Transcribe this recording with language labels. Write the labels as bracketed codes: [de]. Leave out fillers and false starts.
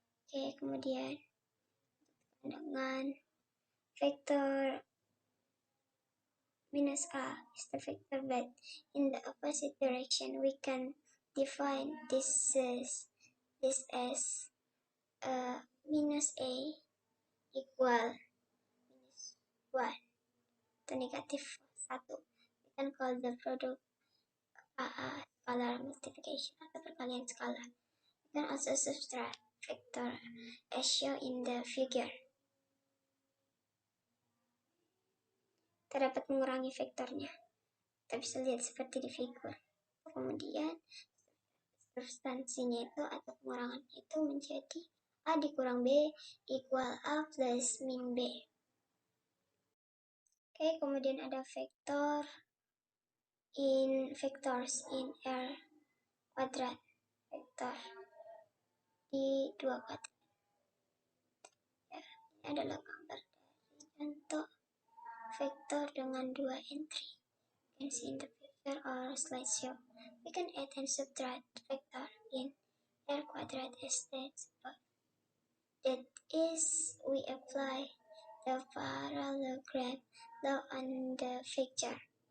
[id] Oke, kemudian dengan [en] vector minus A is the vector, but in the opposite direction we can define this as minus A equal minus 1 atau negatif 1. We can call the product scalar multiplication [id] atau perkalian skalar. [en] We can also subtract vector as shown in the figure. [id] Kita dapat mengurangi vektornya. Kita bisa lihat seperti di figur. Kemudian substansinya itu atau pengurangan itu menjadi A dikurang B equal A plus min B. Oke, kemudian ada [en] vectors in R [id] kuadrat. Vektor di 2 kuadrat. Ya, ini adalah gambar dari contoh vektor dengan 2 entry. [en] You can see in the picture or slideshow. We can add and subtract vector in R quadrat as stated above. That is, we apply the parallelogram law on the picture.